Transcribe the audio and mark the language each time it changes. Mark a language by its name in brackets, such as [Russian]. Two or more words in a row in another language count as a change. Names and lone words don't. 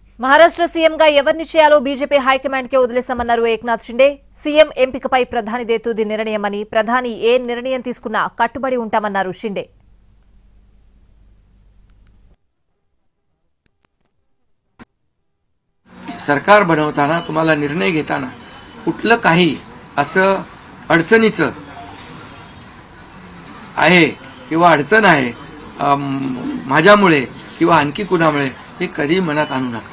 [Telugu] మహారాష్ట్ర సీఎంగా ఎవరి నిశ్చయాలో బీజేపీ హైకమాండ్కే వదిలేశామన్నారు ఏక్నాథ్ షిండే. సీఎం ఎంపికపై ప్రధానిదే తుది నిర్ణయమని, ప్రధాని ఏ నిర్ణయం తీసుకున్నా కట్టుబడి ఉంటామన్నారు షిండే. [Marathi] सरकार बनवताना तुम्हाला निर्णय घेताना कुठलं काही असं अडचणीचं आहे किंवा अडचण आहे माझ्यामुळे किंवा आणखी कुणामुळे हे कधी मनात आणू नका.